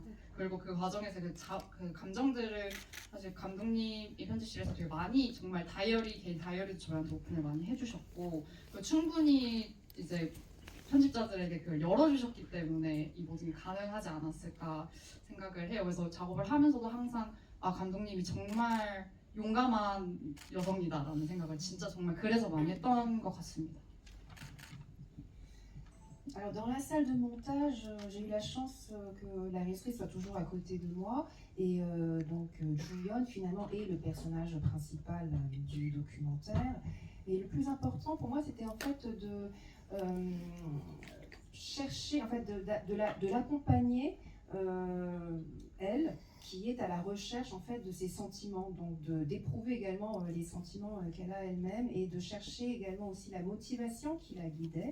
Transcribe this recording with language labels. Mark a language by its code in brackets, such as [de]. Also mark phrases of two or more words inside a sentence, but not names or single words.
[ko] 그리고 그 과정에서 그 감정들을 사실 감독님이 편집실에서 되게 많이 정말 개인 다이어리도 저희한테 오픈을 많이 해주셨고, 충분히 이제 편집자들에게 그걸 열어주셨기 때문에 이 모든 게 가능하지 않았을까 생각을 해요. 그래서 작업을 하면서도 항상 감독님이 정말 용감한 여성이다라는 생각을 진짜 정말 그래서 많이 했던 것 같습니다. [fr] Alors dans la salle de montage, j'ai eu la chance que la réalisatrice soit toujours à côté de moi, et donc Juyeon finalement est le personnage principal du documentaire. Et le plus important pour moi, c'était en fait de chercher, en fait, de l'accompagner elle, qui est à la recherche en fait de ses sentiments, donc d'éprouver également les sentiments qu'elle a elle-même et de chercher également aussi la motivation qui la guidait.